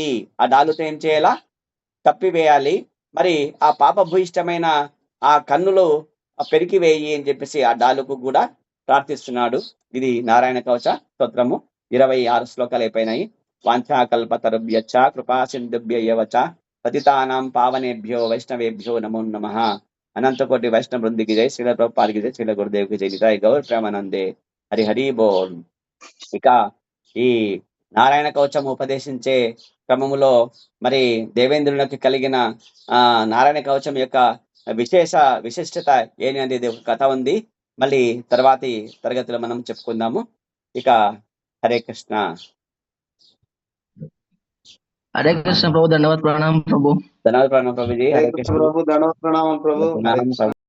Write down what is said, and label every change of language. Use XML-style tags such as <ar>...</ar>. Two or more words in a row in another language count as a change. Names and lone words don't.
<te>ఆ డాలుతో ఏం చేయాలా? కప్పివేయాలి. మరి ఆ పాప భూయిష్టమైన ఆ కన్నులు పెరికివేయి అని చెప్పేసి ఆ డాలుకు కూడా ప్రార్థిస్తున్నాడు. ఇది నారాయణ కవచ స్తోత్రము. 26 శ్లోకాలు అయిపోయినాయి.</te> <sa>వాంఛాకల్పతరుభ్యశ్చ కృపా సింధుభ్యవ చ పతితానాం పావనేభ్యో వైష్ణవేభ్యో నమో నమః.</sa> <te>అనంతకోటి వైష్ణవ బృందికి జై, శ్రీల ప్రభుపాదికి జై, శ్రీల గురుదేవికి జై,</te> <bn>নিতাই গৌর প্রেমানন্দে, হরি হরি বোল.</bn> <te>ఇక ఈ నారాయణ కవచం ఉపదేశించే క్రమములో మరి దేవేంద్రునికి కలిగిన నారాయణ కవచం యొక్క విశిష్టత ఏమి అనేది ఒక కథ ఉంది. మళ్ళీ తర్వాతి తరగతిలో మనం చెప్పుకుందాము. ఇక హరే కృష్ణ.</te> <hi>हरे कृष्ण प्रभु, धन्यवाद प्रणाम प्रभु। धन्यवाद प्रणाम प्रभु जी। हरे कृष्ण प्रभु, धन्यवाद प्रणाम प्रभु।</hi>